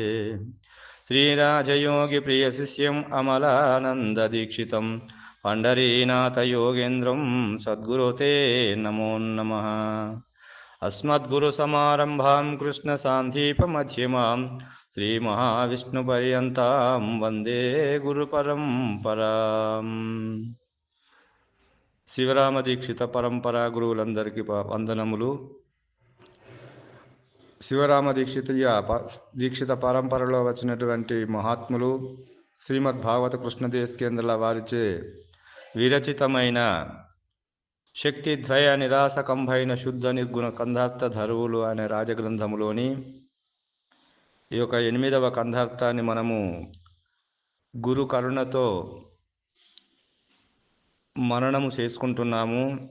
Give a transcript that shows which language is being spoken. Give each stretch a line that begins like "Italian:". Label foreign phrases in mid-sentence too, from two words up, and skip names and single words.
Sanskrit: श्रीराजयोगिप्रियशिष्यम् अमलानन्ददीक्षितं पण्ढरीनाथयोगेन्द्रं सद्गुरो ते नमो नमः। अस्मद्गुरुसमारम्भां कृष्णसान्धीपमध्यमां श्रीमहाविष्णुपर्यन्तां वन्दे गुरुपरम्पराम्।
Telugu: శివరామ దీక్షిత పరంపరా గురువులందరికీ వందనములు. శివరామ దీక్షిత పరంపరలో వచ్చినటువంటి మహాత్ములు శ్రీమద్ భాగవత కృష్ణదేశకేంద్రుల వారిచే విరచితమైన శక్తిద్వయ నిరాసకంభైన శుద్ధ నిర్గుణ కందార్థ ధరువులు అనే రాజగ్రంథములోని ఈ యొక్క 8వ కందార్థాన్ని మనము గురు కరుణతో మననము చేసుకుంటున్నాము.